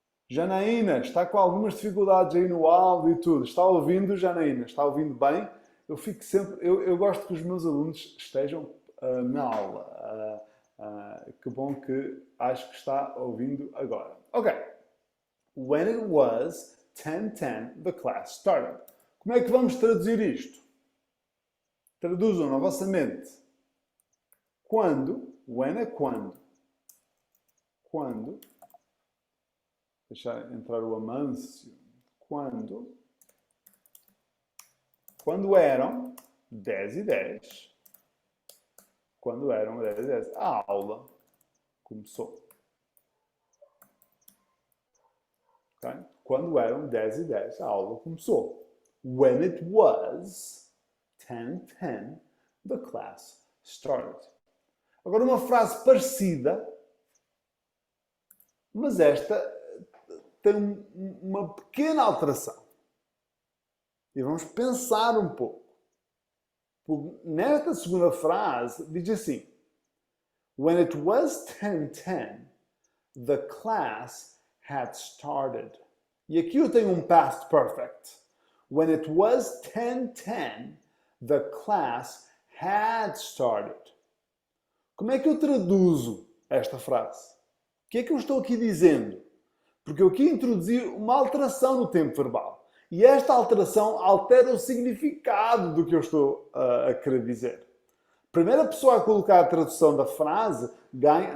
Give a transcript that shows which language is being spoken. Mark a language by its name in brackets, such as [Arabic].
[Portuguese] Janaína, está com algumas dificuldades aí no áudio e tudo. Está ouvindo, Janaína? Está ouvindo bem? Eu fico sempre... Eu gosto que os meus alunos estejam na aula. Que bom que acho que está ouvindo agora. Ok. [English] When it was 10:10, the class started. [Portuguese] Como é que vamos traduzir isto? Traduzam na vossa mente. Quando, when é quando. Quando, deixar entrar o Amâncio, quando eram 10:10, quando eram 10:10, a aula começou. Okay? Quando eram 10:10, a aula começou. [English] When it was 10:10, the class started. [Portuguese] Agora uma frase parecida, mas esta tem uma pequena alteração. E vamos pensar um pouco. Porque nesta segunda frase diz assim: [English] When it was 10:10, the class had started. [Portuguese] E aqui eu tenho um past perfect. [English] When it was 10:10, the class had started. [Portuguese] Como é que eu traduzo esta frase? O que é que eu estou aqui dizendo? Porque eu aqui introduzi uma alteração no tempo verbal. E esta alteração altera o significado do que eu estou a querer dizer. A primeira pessoa a colocar a tradução da frase ganha...